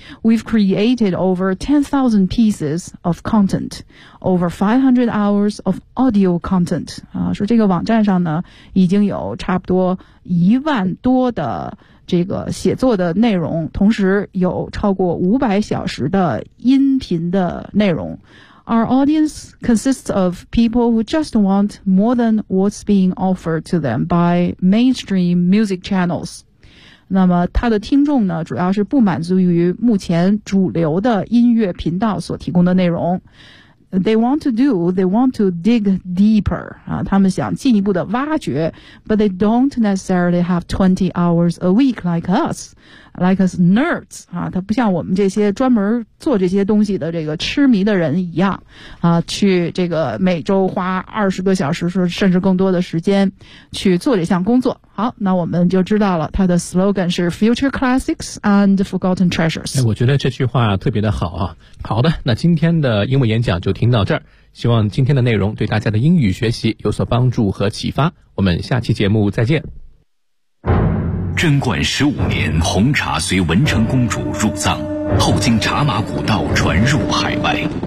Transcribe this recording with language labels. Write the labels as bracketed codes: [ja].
[en] We've created over 10,000 pieces of content over 500 hours of audio content [zh] 说这个网站上呢已经有差不多10,000多的这个写作的内容同时有超过500小时的音频的内容 [en] Our audience consists of people who just want more than what's being offered to them by mainstream music channels [zh] 那么他的听众呢，主要是不满足于目前主流的音乐频道所提供的内容。 [en] They want to dig deeper. [zh] 他们想进一步的挖掘 [en] ,but they don't necessarily have 20 hours a week like us nerds. [zh] 他不像我们这些专门做这些东西的这个痴迷的人一样去这个每周花20个小时甚至更多的时间去做这项工作。好，那我们就知道了他的 slogan 是 Future Classics and Forgotten Treasures。我觉得这句话特别的好啊。好的，那今天的英文演讲就听到这儿，希望今天的内容对大家的英语学习有所帮助和启发。我们下期节目再见。贞观15年，红茶随文成公主入藏，后经茶马古道传入海外。